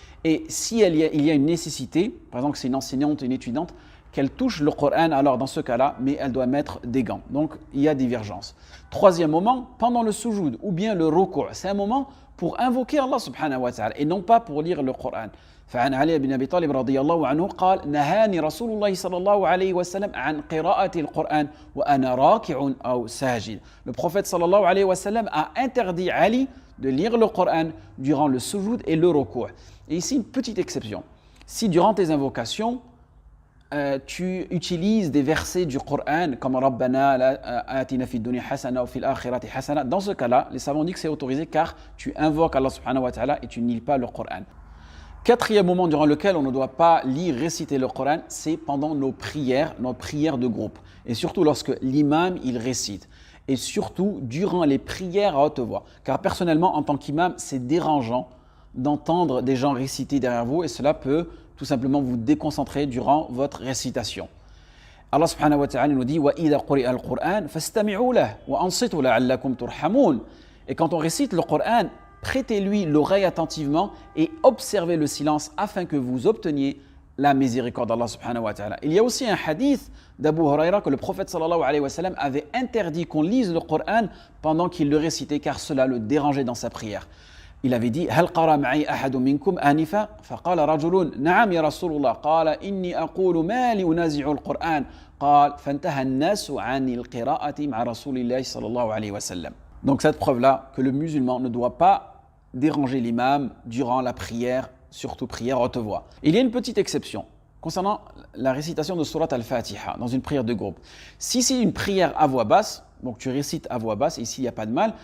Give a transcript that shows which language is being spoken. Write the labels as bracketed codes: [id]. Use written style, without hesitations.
[fr] Et si il y a une nécessité, par exemple que c'est une enseignante, une étudiante, qu'elle touche le Coran, alors dans ce cas-là, mais elle doit mettre des gants. Donc il y a divergence. Troisième moment, pendant le sujoud ou bien le ruku', c'est un moment pour invoquer Allah subhanahu wa ta'ala et non pas pour lire le Coran. [ar] فعن علي بن أبي طالب رضي الله عنه قال نهاني رسول الله صلى الله عليه وسلم عن قراءة القرآن وأنا راكع أو ساجد. [fr] Le prophète صلى الله عليه وسلم a interdit Ali de lire le Coran durant le sujoud et le ruku'. Et ici une petite exception. Si durant tes invocations, tu utilises des versets du Coran comme [ar] Rabbana atina fid dunya hasana wa fil akhirati hasana, [fr] dans ce cas-là, les savants disent que c'est autorisé car tu invoques Allah subhanahu wa ta'ala et tu ne lis pas le Coran. Quatrième moment durant lequel on ne doit pas lire, réciter le Coran, c'est pendant nos prières de groupe. Et surtout lorsque l'imam, il récite. Et surtout durant les prières à haute voix. Car personnellement, en tant qu'imam, c'est dérangeant d'entendre des gens réciter derrière vous et cela peut tout simplement vous déconcentrer durant votre récitation. [ar] Allah subhanahu wa ta'ala [fr] nous dit [ar] وَإِذَا قُرِئَ الْقُرْآنَ فَاسْتَمِعُوا لَهُ وَأَنصِتُوا لَعَلَّكُمْ تُرْحَمُونَ. [fr] Et quand on récite le Coran, prêtez-lui l'oreille attentivement et observez le silence afin que vous obteniez la miséricorde d'Allah subhanahu wa ta'ala. Il y a aussi un hadith d'Abu Huraira que le prophète sallallahu alayhi wa sallam avait interdit qu'on lise le Coran pendant qu'il le récitait car cela le dérangeait dans sa prière. Il avait dit [ar] هل قرأ معي أحد منكم آنفا فقال رجل نعم يا رسول الله قال إني أقول ما لي أنازع القرآن قال فانتهى الناس عن القراءة مع رسول الله صلى الله عليه وسلم. [fr] Donc cette preuve-là que le musulman ne doit pas déranger l'imam durant la prière, surtout prière à haute voix. Il y a une petite exception. concernant la récitation de Surat Al-Fatiha dans une prière de groupe. Si c'est une prière à voix basse, donc tu récites à voix basse, ici il n'y a pas de mal.